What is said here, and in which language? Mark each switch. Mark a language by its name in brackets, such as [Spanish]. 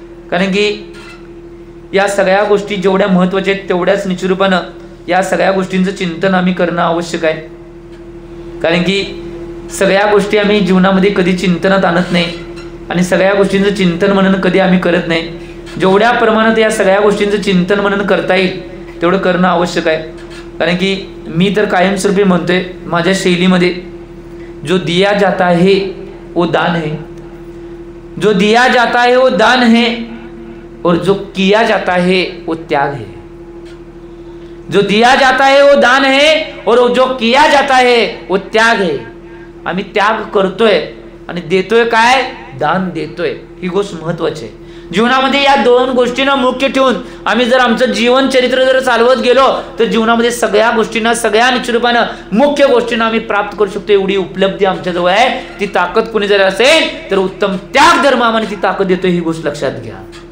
[Marathi] कारण की या सगळ्या गोष्टी जेवढ्या महत्त्वाच्या आहेत तेवढ्याच निश्चित रूपानं या सगळ्या गोष्टींचं चिंतन आम्ही करणं आवश्यक आहे. कारण की सगळ्या गोष्टी आम्ही जीवनामध्ये कधी चिंतनात आणत नाही, आणि सगळ्या गोष्टींचं चिंतन मनन कधी आम्ही करत नाही. जेवढ्या प्रमाणात या सगळ्या गोष्टींचं चिंतन मनन करता येईल तेवढं करणं आवश्यक आहे. कारण की मी तर कायमस्वरूपी म्हणतोय माझ्या शैलीमध्ये, [Hindi] जो दिया जाता है वो दान है, जो दिया जाता है वो दान है, और जो किया जाता है वो त्याग है. जो दिया जाता है वो दान है, और जो किया जाता है वो त्याग है. [Marathi] आम्ही त्याग करतोय आणि देतोय काय? दान देतोय. ही गोष्ट महत्वाची आहे. जीवनामध्ये या दोन गोष्टींना मुख्य ठेवून आम्ही जर आमचं जीवन चरित्र जर चालवत गेलो तर जीवनामध्ये सगळ्या गोष्टींना, सगळ्या निश्चित रूपानं मुख्य गोष्टींना आम्ही प्राप्त करू शकतो. एवढी उपलब्धी आमच्याजवळ आहे. ती ताकद कोणी जर असेल तर उत्तम त्याग धर्म आम्हाला ती ताकद देतोय. ही गोष्ट लक्षात घ्या.